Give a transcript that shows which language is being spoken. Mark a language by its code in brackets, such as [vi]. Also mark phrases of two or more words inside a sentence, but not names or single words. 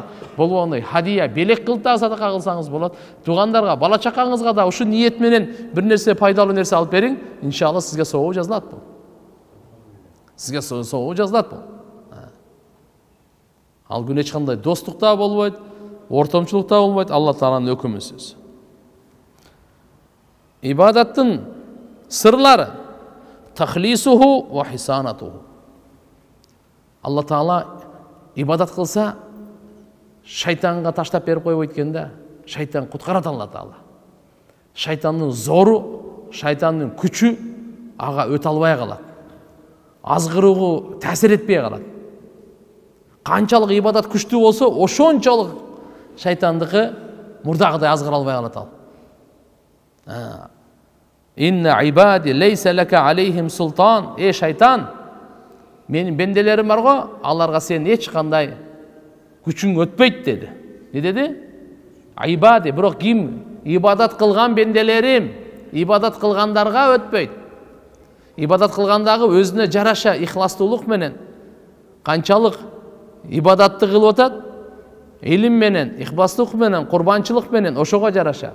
[ky] Болгондой хадия, белек кылып да садака кылсаңыз болот. Туугандарга, бала чакаңызга да ушу ниет менен бир нерсе, пайдалуу нерсе алып бериң, иншалла сизге соо жазылат бул. Сизге соо жазылат бул. Ал күн эч кандай достук да болбойт, ортомчулук да болбойт, Алла Тааланын өкүмү сөз. Ибадаттын сырлары [ar] تخليصه وحصانته. [ky] Алла Таала ибадат кылса шайтанга таштап берип койбойт экен да. Шайтан куткарат Алла Таала. Шайтандын зору, шайтандын күчү ага өтө албай калат. Азгыруугу таасир этпей калат. Канчалык ибадат күчтүү болсо, ошончолук шайтандыкы мурдагыдай азгыра албай калат ал. [ar] إن عبادي ليس لك عليهم سلطان. [ky] Шайтан, менин бенделерим бар го, аларга сен эч кандай күчүң өтпөйт деди. Не деди? Ибади, бирок ким ибадат кылган бенделерим, ибадат кылгандарга өтпөйт. Ибадат кылгандагы өзүнө жараша ихластуулук менен канчалык ибадатты кылып атат, илим менен, ихластуулук менен, курбанчылык менен, ошого жараша.